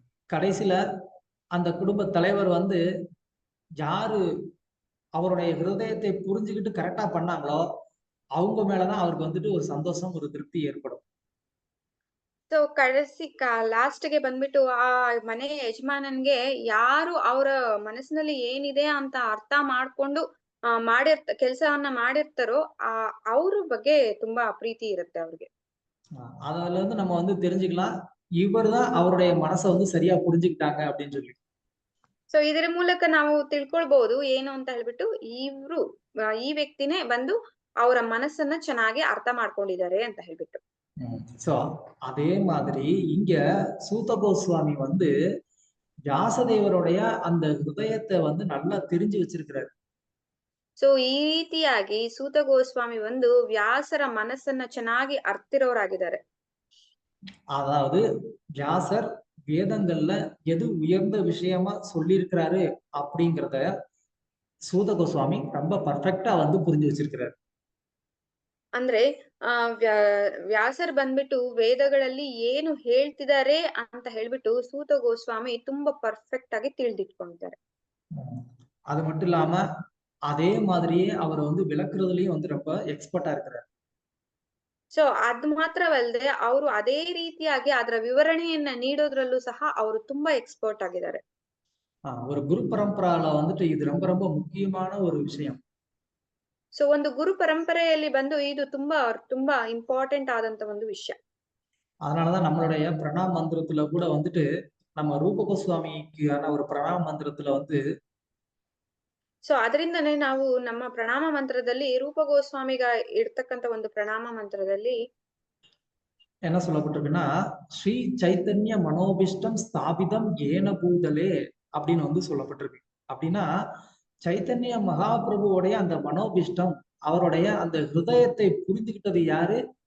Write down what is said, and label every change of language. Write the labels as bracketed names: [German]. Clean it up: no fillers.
[Tamil] கடைசியில அந்த குடும்ப தலைவர் வந்து யாரு அவருடைய ஹிருதயத்தை புரிஞ்சுக்கிட்டு கரெக்டா பண்ணாங்களோ அவங்க மேலதான் அவருக்கு வந்துட்டு ஒரு சந்தோஷம், ஒரு திருப்தி ஏற்படும். ಸೊ [Kannada] ಸೊ ಕಳಿಸಿ ಲಾಸ್ಟ್ ಗೆ ಬಂದ್ಬಿಟ್ಟು ಆ ಮನೆ ಯಜಮಾನನ್ಗೆ ಯಾರು ಅವರ ಮನಸ್ಸಿನಲ್ಲಿ ಏನಿದೆ ಅಂತ ಅರ್ಥ ಮಾಡ್ಕೊಂಡು ಕೆಲಸವನ್ನ ಮಾಡಿರ್ತಾರೋ ಅವ್ರ ಬಗ್ಗೆ ತುಂಬಾ ಪ್ರೀತಿ ಇರುತ್ತೆ ಅವ್ರಿಗೆ. [Tamil] அதுல இருந்து நம்ம வந்து தெரிஞ்சுக்கலாம் இவர்தான் அவருடைய மனசை வந்து சரியா புரிஞ்சுக்கிட்டாங்க அப்படின்னு சொல்லி. [Kannada] ಸೊ ಇದರ ಮೂಲಕ ನಾವು ತಿಳ್ಕೊಳ್ಬಹುದು ಏನು ಅಂತ ಹೇಳ್ಬಿಟ್ಟು ಈ ವ್ಯಕ್ತಿನೇ ಬಂದು ಅವರ ಮನಸ್ಸನ್ನ ಚೆನ್ನಾಗಿ ಅರ್ಥ ಮಾಡ್ಕೊಂಡಿದ್ದಾರೆ ಅಂತ ಹೇಳ್ಬಿಟ್ಟು. [Tamil] சோ அதே மாதிரி இங்க சூத கோஸ்வாமி வந்து வியாசதேவருடைய அந்த ஹிருதயத்தை வந்து நல்லா தெரிஞ்சு வச்சிருக்கிறாரு. [Kannada] ಸೊ ಈ ರೀತಿಯಾಗಿ ಸೂತ ಗೋಸ್ವಾಮಿ ಒಂದು ವ್ಯಾಸರ ಮನಸ್ಸನ್ನ ಚೆನ್ನಾಗಿ ಅರ್ಥಿರೋರಾಗಿದ್ದಾರೆ. [Tamil] அதாவது வியாசர் வேதங்கள்ல எது உயர்ந்த விஷயமா சொல்லி இருக்கிறாரு அப்படிங்கிறத சூத கோஸ்வாமி ரொம்ப பர்ஃபெக்டா வந்து புரிஞ்சு வச்சிருக்கிறாரு. [Kannada] ಅಂದ್ರೆ ವ್ಯಾಸರ್ ಬಂದ್ಬಿಟ್ಟು ವೇದಗಳಲ್ಲಿ ಏನು ಹೇಳ್ತಿದ್ದಾರೆ ಅಂತ ಹೇಳ್ಬಿಟ್ಟು ಸೂತ ಗೋಸ್ವಾಮಿ ತುಂಬಾ ಪರ್ಫೆಕ್ಟ್ ಆಗಿ ತಿಳಿದಿಟ್ಕೊಂಡಿದ್ದಾರೆ. [Tamil] அது மட்டும் இல்லாம அதே மாதிரியே அவர் வந்து விளக்குறதுலயும் வந்து ரொம்ப எக்ஸ்பர்ட்டா இருக்கிறார். [Kannada] ಸೊ ಅದ್ ಮಾತ್ರವಲ್ಲದೆ ಅವರು ಅದೇ ರೀತಿಯಾಗಿ ಅದರ ವಿವರಣೆಯನ್ನ ನೀಡೋದ್ರಲ್ಲೂ ಸಹ ಅವರು ತುಂಬಾ ಎಕ್ಸ್ಪರ್ಟ್ ಆಗಿದ್ದಾರೆ. [Tamil] ஒரு குரு பரம்பரால வந்துட்டு இது ரொம்ப ரொம்ப முக்கியமான ஒரு விஷயம். [Kannada] ಸೊ ಒಂದು ಗುರು ಪರಂಪರೆಯಲ್ಲಿ ಬಂದು ಇದು ತುಂಬಾ ಇಂಪಾರ್ಟೆಂಟ್ ಆದಂತ ಒಂದು ವಿಷಯ. [Tamil] அதனாலதான் நம்மளுடைய பிரணாம் மந்திரத்துல கூட வந்துட்டு நம்ம ரூப கோஸ்வாமிக்கான ஒரு பிரணாம் மந்திரத்துல வந்து [Kannada] ಸೊ ಅದರಿಂದನೇ ನಾವು ನಮ್ಮ ಪ್ರಣಾಮ ಮಂತ್ರದಲ್ಲಿ ರೂಪ ಗೋಸ್ವಾಮಿಗ ಇರ್ತಕ್ಕಂತ ಒಂದು ಪ್ರಣಾಮ ಮಂತ್ರದಲ್ಲಿ [Tamil] என்ன சொல்லப்பட்டிருக்குன்னா [Sanskrit] ஸ்ரீ சைத்தன்ய மனோபிஷ்டம் ஸ்தாபிதம் ஏன பூதலே [Tamil] அப்படின்னு வந்து சொல்லப்பட்டிருக்கு. அப்படின்னா சைத்தன்ய மகாபிரபுவோடைய அந்த மனோபிஷ்டம் அவருடைய அந்த ஹிருதயத்தை புரிந்துகிட்டது யாரு?